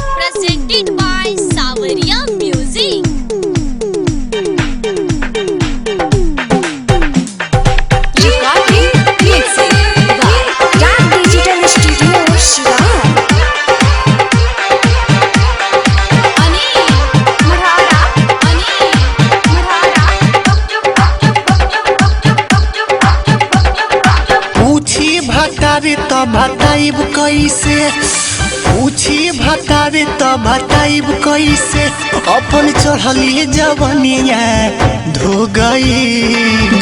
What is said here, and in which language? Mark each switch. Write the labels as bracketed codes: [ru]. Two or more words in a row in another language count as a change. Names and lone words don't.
[en] presented by Sawaria Music. Recording mixing by Dark Digital Studio, Shiraz. [bho] पूछी भतारी तो बताइब कैसे, पूछी भतारी तो बताइब कैसे, अपन चढ़ली जवनिया धो गई।